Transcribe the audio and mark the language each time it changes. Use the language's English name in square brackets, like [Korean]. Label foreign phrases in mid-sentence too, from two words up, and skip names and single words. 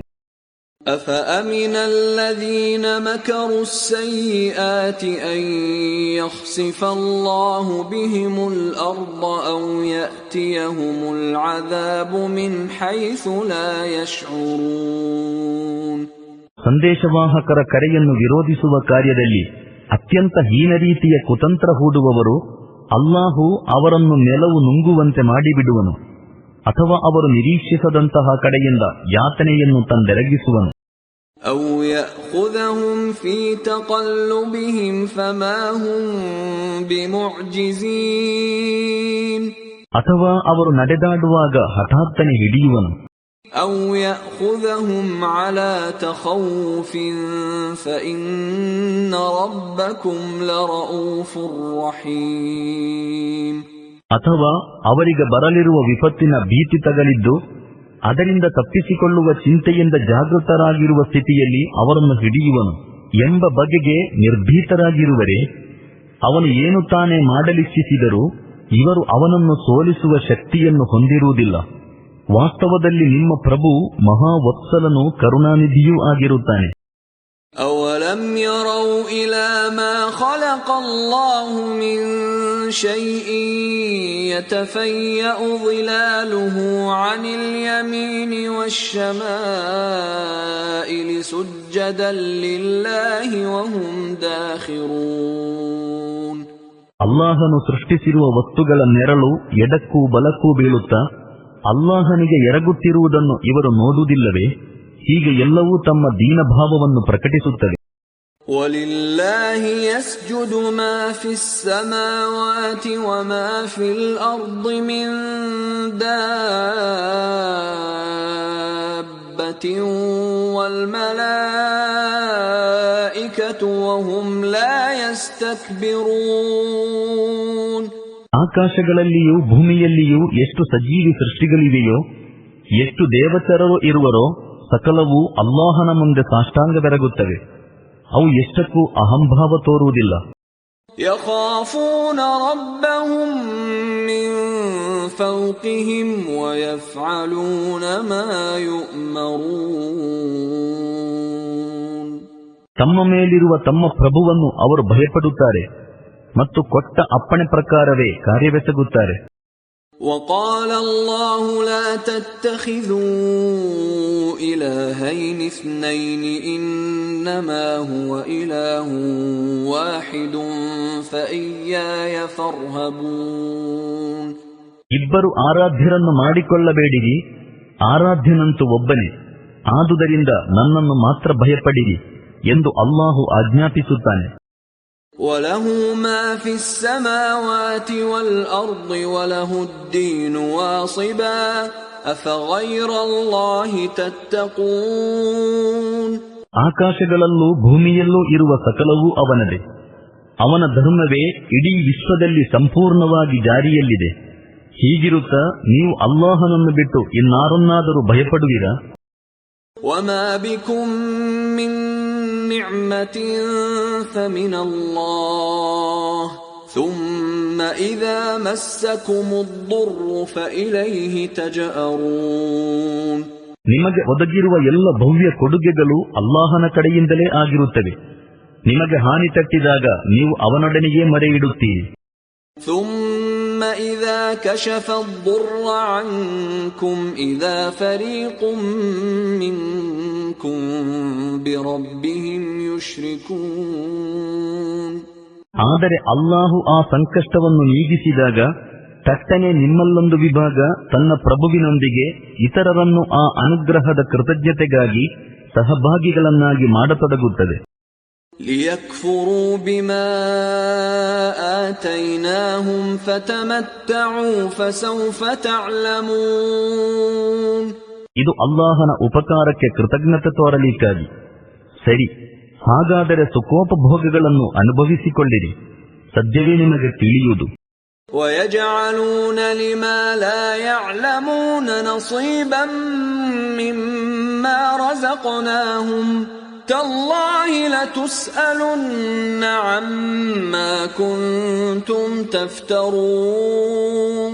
[Arabic] أفأمن الذين مكروا السيئات أن يخسف الله بهم الأرض أو يأتيهم العذاب من حيث لا يشعرون. [Kannada] ಸಂದೇಶವಾಹಕರ ಕರೆಯನ್ನು ವಿರೋಧಿಸುವ ಕಾರ್ಯದಲ್ಲಿ ಅತ್ಯಂತ ಹೀನ ರೀತಿಯ ಕುತಂತ್ರ ಹೂಡುವವರು ಅಲ್ಲಾಹು ಅವರನ್ನು ನೆಲವು ನುಂಗುವಂತೆ ಮಾಡಿಬಿಡುವನು ಅಥವಾ ಅವರು ನಿರೀಕ್ಷಿಸದಂತಹ ಕಡೆಯಿಂದ ಯಾತನೆಯನ್ನು ತಂದೆರಗಿಸುವನು. [Arabic] أو يأخذهم في تقلبهم فما هم بمعجزين [Kannada] ಅಥವಾ ಅವರು ನಡೆದಾಡುವಾಗ ಹಠಾತ್ತನೆ ಹಿಡಿಯುವನು. [Arabic] أو يأخذهم على تخوف فإن ربكم لرؤوف رحيم. [Kannada] ಅಥವಾ ಅವರಿಗೆ ಬರಲಿರುವ ವಿಪತ್ತಿನ ಭೀತಿ ತಗಲಿದ್ದು ಅದರಿಂದ ತಪ್ಪಿಸಿಕೊಳ್ಳುವ ಚಿಂತೆಯಿಂದ ಜಾಗೃತರಾಗಿರುವ ಸ್ಥಿತಿಯಲ್ಲಿ ಅವರನ್ನು ಹಿಡಿಯುವನು ಎಂಬ ಬಗೆಗೆ ನಿರ್ಭೀತರಾಗಿರುವರೆ ಅವನು ಏನು ತಾನೇ ಮಾಡಲಿಚ್ಛಿಸಿದರೂ ಇವರು ಅವನನ್ನು ಸೋಲಿಸುವ ಶಕ್ತಿಯನ್ನು ಹೊಂದಿರುವುದಿಲ್ಲ. ವಾಸ್ತವದಲ್ಲಿ ನಿಮ್ಮ ಪ್ರಭು ಮಹಾವತ್ಸಲನೂ ಕರುಣಾನಿಧಿಯೂ ಆಗಿರುತ್ತಾನೆ. [Arabic] أَوَلَمْ يَرَوْا إِلَى مَا خَلَقَ اللَّهُ مِنْ شَيْءٍ يَتَفَيَّأُ ظِلَالُهُ عَنِ الْيَمِينِ وَالشَّمَائِلِ سُجَّدًا لِلَّهِ وَهُمْ دَاخِرُونَ. [Kannada] ಅಲ್ಲಾಹನು ಸೃಷ್ಟಿಸಿರುವ ವಸ್ತುಗಳ ನೆರಳು ಎಡಕ್ಕೂ ಬಲಕ್ಕೂ ಬೀಳುತ್ತಾ ಅಲ್ಲಾಹನಿಗೆ ಎರಗುತ್ತಿರುವುದನ್ನು ಇವರು ನೋಡುವುದಿಲ್ಲವೇ? ಹೀಗೆ ಎಲ್ಲವೂ ತಮ್ಮ ದೀನಭಾವವನ್ನು ಪ್ರಕಟಿಸುತ್ತವೆ. [Arabic] وَلِلَّهِ يَسْجُدُ مَا فِي السَّمَاوَاتِ وَمَا فِي الْأَرْضِ مِنْ دَابَّةٍ وَالْمَلَائِكَةُ وَهُمْ لَا يَسْتَكْبِرُونَ. [Kannada] ಆಕಾಶಗಳಲ್ಲಿಯೂ ಭೂಮಿಯಲ್ಲಿಯೂ ಎಷ್ಟು ಸಜೀವಿ ಸೃಷ್ಟಿಗಳಿವೆಯೋ, ಎಷ್ಟು ದೇವಚರರು ಇರುವರೋ ಸಕಲವೂ ಅಲ್ಲಾಹನ ಮುಂದೆ ಸಾಷ್ಟಾಂಗವೆರಗುತ್ತವೆ. ಅವು ಎಷ್ಟಕ್ಕೂ ಅಹಂಭಾವ ತೋರುವುದಿಲ್ಲ. [Arabic] يخافون ربهم من فوقهم ويفعلون ما يؤمرون. [Kannada] ತಮ್ಮ ಮೇಲಿರುವ ತಮ್ಮ ಪ್ರಭುವನ್ನು ಅವರು ಭಯಪಡುತ್ತಾರೆ ಮತ್ತು ಕೊಟ್ಟ ಅಪ್ಪಣೆ ಪ್ರಕಾರವೇ ಕಾರ್ಯವೆಸಗುತ್ತಾರೆ. [Arabic] وقال الله لا تتخذوا إلهين اثنين إنما هو إله واحد فإياي فارهبون. [Kannada] ಇಬ್ಬರು ಆರಾಧ್ಯರನ್ನು ಮಾಡಿಕೊಳ್ಳಬೇಡಿರಿ, ಆರಾಧ್ಯನಂತೂ ಒಬ್ಬನೇ, ಆದುದರಿಂದ ನನ್ನನ್ನು ಮಾತ್ರ ಭಯಪಡಿರಿ ಎಂದು ಅಲ್ಲಾಹು ಆಜ್ಞಾಪಿಸುತ್ತಾನೆ. [Arabic] وَلَهُ مَا فِي السَّمَاوَاتِ وَالْأَرْضِ وَلَهُ الدِّينُ وَاصِبًا أَفَغَيْرَ اللَّهِ تَتَّقُونَ. [Kannada] ಆಕಾಶಗಳಲ್ಲೂ ಭೂಮಿಯಲ್ಲೂ ಇರುವ ಸಕಲವೂ ಅವನದೇ. ಅವನ ಧರ್ಮವೇ ಇಡೀ ವಿಶ್ವದಲ್ಲಿ ಸಂಪೂರ್ಣವಾಗಿ ಜಾರಿಯಲ್ಲಿದೆ. ಹೀಗಿರುತ್ತಾ ನೀವು ಅಲ್ಲಾಹನನ್ನು ಬಿಟ್ಟು ಇನ್ನಾರನ್ನಾದರೂ ಭಯಪಡುವಿರಾ? [Arabic] وَمَا بِكُم مِّن نِّعْمَةٍ فَمِنَ اللَّهِ ثُمَّ إِذَا مَسَّكُمُ الضُّرُّ فَإِلَيْهِ تَجْأَرُونَ. [Kannada] ನಿಮಗೆ ಒದಗಿರುವ ಎಲ್ಲ ಭವ್ಯ ಕೊಡುಗೆಗಳು ಅಲ್ಲಾಹನ ಕಡೆಯಿಂದಲೇ ಆಗಿರುತ್ತವೆ. ನಿಮಗೆ ಹಾನಿ ತಟ್ಟಿದಾಗ ನೀವು ಅವನೊಡನೆಯೇ ಮರೆಯಿಡುತ್ತೀರಿ. [Arabic] ثُمَّ إِذَا كَشَفَ الضُّرَّ عَنكُمْ إِذَا فَرِيقٌ مِّنكُمْ بِرَبِّهِمْ يُشْرِكُونَ. [Kannada] ಆದರೆ ಅಲ್ಲಾಹು ಆ ಸಂಕಷ್ಟವನ್ನು ನೀಗಿಸಿದಾಗ ತಟ್ಟನೆ ನಿಮ್ಮಲ್ಲೊಂದು ವಿಭಾಗ ತನ್ನ ಪ್ರಭುವಿನೊಂದಿಗೆ ಇತರರನ್ನು ಆ ಅನುಗ್ರಹದ ಕೃತಜ್ಞತೆಗಾಗಿ ಸಹಭಾಗಿಗಳನ್ನಾಗಿ ಮಾಡತೊಡಗುತ್ತದೆ. [Arabic] لِيَكْفُرُوا بِمَا آتَيْنَاهُمْ فَتَمَتَّعُوا فَسَوْفَ تَعْلَمُونَ. [Kannada] ಇದು ಅಲ್ಲಾಹನ ಉಪಕಾರಕ್ಕೆ ಕೃತಜ್ಞತೆ ತೋರಲಿಕ್ಕಾಗಿ. ಸರಿ, ಹಾಗಾದರೆ ಸುಖೋಪಭೋಗಗಳನ್ನು ಅನುಭವಿಸಿಕೊಳ್ಳಿರಿ, ಸದ್ಯವೇ ನಿಮಗೆ ತಿಳಿಯುವುದು. [Arabic] وَيَجْعَلُونَ لِمَا لَا يَعْلَمُونَ نَصِيبًا مِّمَّا رَزَقْنَاهُمْ تَاللَّهِ لَتُسْأَلُنَّ عَمَّا كُنتُمْ تَفْتَرُونَ.